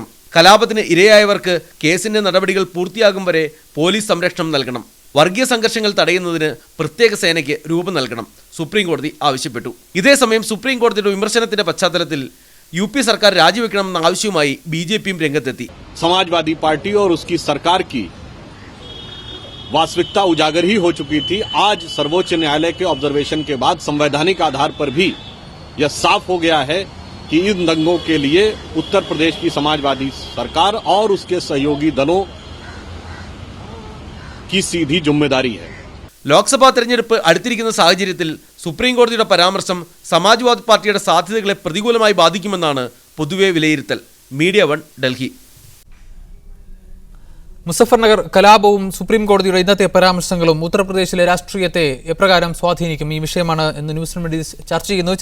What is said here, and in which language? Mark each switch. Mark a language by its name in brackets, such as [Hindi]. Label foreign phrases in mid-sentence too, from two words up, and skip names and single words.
[Malayalam] കലാപത്തിന് ഇരയായവർക്ക് കേസിന്റെ നടപടികൾ പൂർത്തിയാകും വരെ പോലീസ് സംരക്ഷണം നൽകണം. വർഗീയ സംഘർഷങ്ങൾ തടയുന്നതിന് പ്രത്യേക സേനയ്ക്ക് രൂപം നൽകണം സുപ്രീം കോടതി ആവശ്യപ്പെട്ടു. ഇതേസമയം സുപ്രീം കോടതിയുടെ വിമർശനത്തിന്റെ പശ്ചാത്തലത്തിൽ UP സർക്കാർ രാജിവെക്കണമെന്ന ആവശ്യവുമായി BJPയും രംഗത്തെത്തി. [Hindi] समाजवादी पार्टी और उसकी सरकार की वास्तविकता उजागर ही हो चुकी थी. आज सर्वोच्च न्यायालय के ऑब्जर्वेशन के बाद संवैधानिक आधार पर भी यह साफ हो गया है कि इन दंगों के लिए उत्तर प्रदेश की समाजवादी सरकार और उसके सहयोगी दलों की सीधी जिम्मेदारी है. [Malayalam] ലോക്സഭാ തെരഞ്ഞെടുപ്പ് അടുത്തിരിക്കുന്ന സാഹചര്യത്തിൽ സുപ്രീം കോടതിയുടെ പരാമർശം സമാജ്വാദി പാർട്ടിയുടെ സാധ്യതകളെ പ്രതികൂലമായി ബാധിക്കുമെന്നാണ് പൊതുവെ വിലയിരുത്തൽ. മീഡിയ 1 ഡൽഹി. മുസഫർനഗർ കലാപവും സുപ്രീം കോടതിയുടെ ഇന്നത്തെ പരാമർശങ്ങളും ഉത്തർപ്രദേശിലെ രാഷ്ട്രീയത്തെ എപ്രകാരം സ്വാധീനിക്കും, ഈ വിഷയമാണ് ഇന്ന് ന്യൂസ് മീഡിയ ചർച്ച ചെയ്യുന്നത്.